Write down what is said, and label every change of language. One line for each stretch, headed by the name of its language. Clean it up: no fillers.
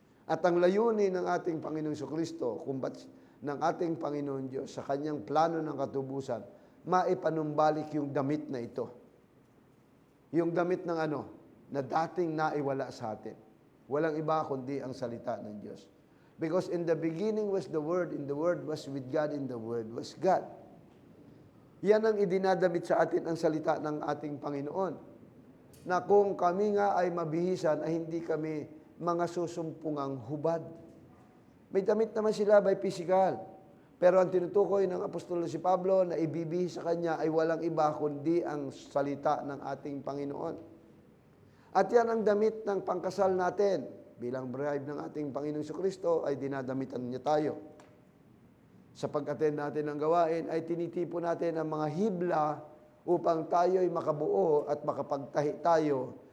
Filipino: At ang layunin ng ating Panginoong Kristo, ng ating Panginoon Diyos, sa kanyang plano ng katubusan, maipanumbalik yung damit na ito. Yung damit ng na dating naiwala sa atin. Walang iba kundi ang salita ng Diyos.
English: Because in the beginning was the Word, and the Word was with God, and the Word was God.
Filipino: Yan ang idinadamit sa atin ang salita ng ating Panginoon. Na kung kami nga ay mabihisan, ay hindi kami mga susumpungang hubad. May damit naman sila by physical. Pero ang tinutukoy ng apostol si Pablo na ibibihis sa kanya ay walang iba kundi ang salita ng ating Panginoon. At yan ang damit ng pangkasal natin. Bilang bride ng ating Panginoong Kristo ay dinadamitan niya tayo. Sa pag-attend natin ng gawain ay tinitipo natin ang mga hibla upang tayo ay makabuo at makapagtahi tayo.